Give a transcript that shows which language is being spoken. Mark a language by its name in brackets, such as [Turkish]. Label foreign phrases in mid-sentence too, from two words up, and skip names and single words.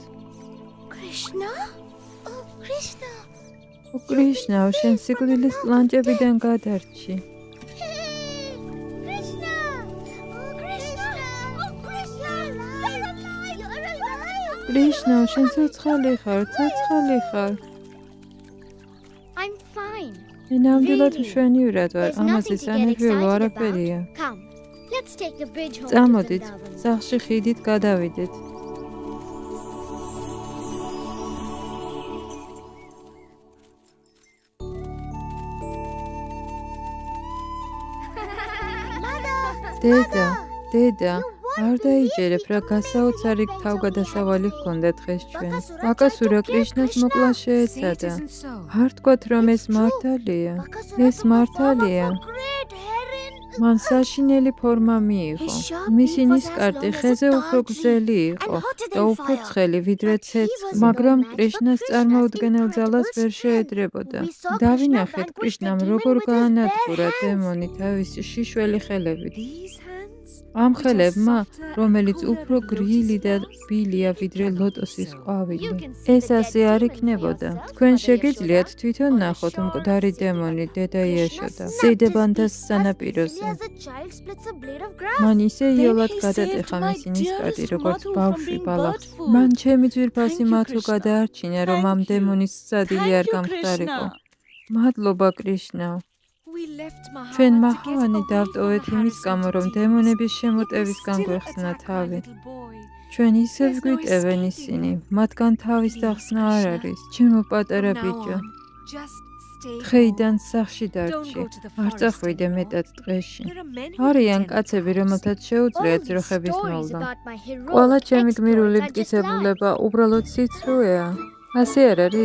[English] Krishna? Oh, Krishna. [Georgian] კრიშნა, შენ სიკვდილის კლანჭებიდან გადარჩი. [English] Krishna! Oh, Krishna! Oh, Krishna! You're alive! You're alive! [Georgian] კრიშნა, შენ ცოცხალი ხარ. [English] I'm fine. [Georgian] მე ნამდვილად [English] Really? [Georgian] მშვენივრად ვარ, [English] There's [Georgian] ამაზე [English] nothing to get [Georgian] სანერვიულო [English] excited [Georgian] არაფერია. [English] about. Come, let's take the bridge home to [Georgian] წამოდით, [English] Vrindavan. [Georgian] სახლში ხიდით გადავიდეთ. დედა, არ დაიჯერებ რა გასაოცარი თავგადასავალი ჰქონდა დღეს ჩვენ. აკასურა კრიშნას მოკლა [English] See, it [Georgian] შეეცადა. [English] isn't so. [Georgian] არ თქვათ რომ ეს მართალია. ეს მართალია. მან საშინელი ფორმა მიიღო. მისი ნისკარტი ხეზე უფრო გრძელი იყო და უფრო ცხელი ვიდრე ცეცხლი, მაგრამ კრიშნას წარმოუდგენელ ძალას ვერ შეედრებოდა. დავინახეთ კრიშნამ როგორ გაანადგურა დემონი თავისი შიშველი ხელებით. [English] These hands? [Georgian] ამ ხელებმა, რომელიც უფრო გრილი და რბილია ვიდრე ლოტოსის ყვავილი. ეს ასე არ იქნებოდა. თქვენ შეგიძლიათ თვითონ ნახოთ მკვდარი დემონი დედა იაშოდა. სიდებანთას სანაპიროზე. მან ისე იოლად გადატეხა მისი ნისკარტი, როგორც ბავშვი ბალახს. მან ჩემი ძვირფასი მათო გადაარჩინა, რომ ამ დემონის სადილი არ გამხდარიყო. მადლობა კრიშნა. [English] We left Mahavan [Georgian] ჩვენ [English] to get [Georgian] მაჰავანი [English] away [Georgian] დავტოვეთ [English] from [Georgian] იმის გამო, რომ [English] harassment. [Georgian] დემონების შემოტევისგან [English] Still [Georgian] გვეხსნა [English] attack my [Georgian] თავი. [English] little boy. [Georgian] ჩვენ ისევ [English] There's no [Georgian] გვიტევენ [English] escaping [Georgian] ისინი, [English] them. [Georgian] მათგან თავის [English] Please, [Georgian] დახსნა არ [English] Krishna. [Georgian] არის. ჩემო პატარა [English] From now [Georgian] ბიჭო, [English] on, just stay [Georgian] დღეიდან [English] home. [Georgian] სახლში [English] Don't [Georgian] დარჩი. [English] go to the [Georgian] არ [English] forest [Georgian] წახვიდე [English] anymore. [Georgian] მეტად ტყეში. [English] There are men who [Georgian] არიან [English] pretend [Georgian] კაცები, [English] perhaps. [Georgian] რომელთაც შეუძლიათ ძროხების [English] stories [Georgian] მოვლა. [English] about my heroic [Georgian] ყველა ჩემი გმირული [English] exploits are just lies. [Georgian] მტკიცებულება უბრალოდ სიცრუეა. ასე არ არის?